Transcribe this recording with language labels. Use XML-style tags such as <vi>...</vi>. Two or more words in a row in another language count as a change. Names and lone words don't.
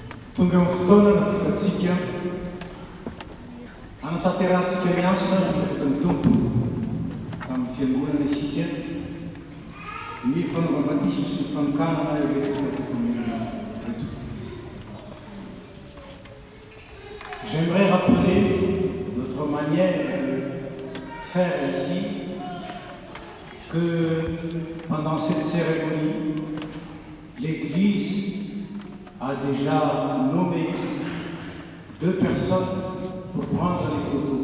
<mg>tonga amin'ny fotoana napitatsika anatanterantsika miasa ny tompo tamin'ny fiangonana isika ny fanaovam-batisa sy ny fanokanana reto.</mg> <fr>J'aimerais rappeler notre manière de faire ici que pendant cette cérémonie, l'Église a déjà nommé 2 personnes pour prendre les photos.</fr>